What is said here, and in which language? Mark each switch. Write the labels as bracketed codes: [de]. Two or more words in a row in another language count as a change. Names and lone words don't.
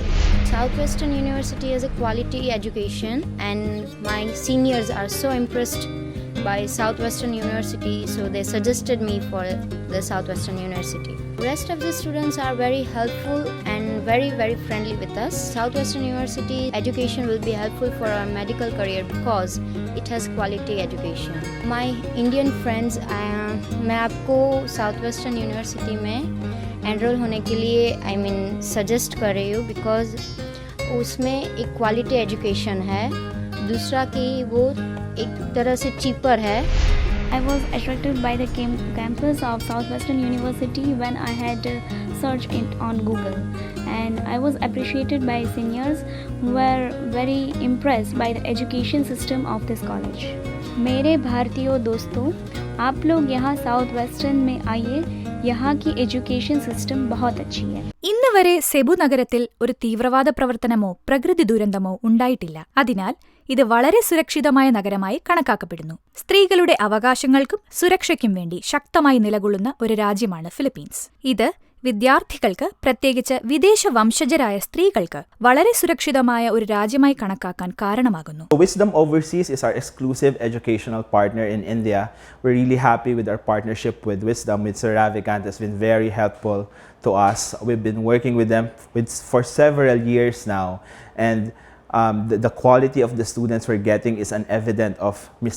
[en] Southwestern University has a quality education, and my seniors are so impressed by Southwestern University, so they suggested me for the Southwestern University. Rest of the students are very helpful and very friendly with us. Southwestern University education will be helpful for our medical career because it has quality education. My Indian friends, [hi] मैं आपको Southwestern University में एनरोल होने के लिए सजेस्ट कर रही हूँ बिकॉज उसमें एक [en] quality education [hi] है, दूसरा कि वो एक तरह से चीपर है. [en] I was attracted by the campus of Southwestern University when I had searched it on Google, and I was appreciated by seniors who were very impressed by the education system of this college. [hi] मेरे भारतीय दोस्तों, आप लोग यहाँ साउथ वेस्टर्न में आइए, यहाँ की [en] education system [hi] बहुत अच्छी है. [ml] ഇന്ന് വരെ സെബു നഗരത്തിൽ ഒരു തീവ്രവാദ പ്രവർത്തനമോ പ്രകൃതി ദുരന്തമോ ഉണ്ടായിട്ടില്ല. അതിനാൽ ഇത് വളരെ സുരക്ഷിതമായ നഗരമായി കണക്കാക്കപ്പെടുന്നു. സ്ത്രീകളുടെ അവകാശങ്ങൾക്കും സുരക്ഷയ്ക്കും വേണ്ടി ശക്തമായി നിലകൊള്ളുന്ന ഒരു രാജ്യമാണ് ഫിലിപ്പീൻസ്. ഇത് വിദ്യാർത്ഥികൾക്ക്, പ്രത്യേകിച്ച് വിദേശ വംശജരായ സ്ത്രീകൾക്ക് വളരെ സുരക്ഷിതമായ ഒരു രാജ്യമായി കണക്കാക്കാൻ കാരണമാകുന്നു. [en] Wisdom Overseas is our exclusive educational partner in India. We're really happy with our partnership with Wisdom. With Sir Ravikant has been very helpful to us. We've been working with them for several years now, and the quality of the students we're getting is an evidence of Mr.